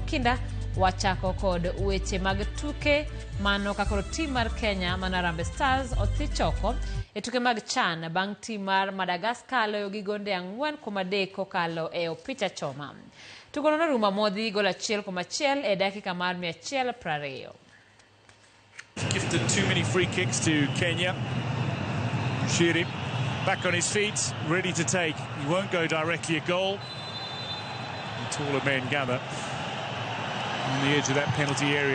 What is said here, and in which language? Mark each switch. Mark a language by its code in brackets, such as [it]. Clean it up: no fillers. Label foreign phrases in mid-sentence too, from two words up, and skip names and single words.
[luo] kinda wachako kod weche mag tuke mano kakoro tim mar Kenya mana Harambee Stars othi choko e tuke mag CHAN bang' tim mar Madagascar loyo gi gonde 4-3 kokalo e opich achoma. Tugono norumo modhi gol 1-1 e dakika mar 120. [en] Gifted too many free kicks to Kenya. Shiri back on his feet, ready to take. He won't go directly a goal. The taller men gather on the edge of that penalty area.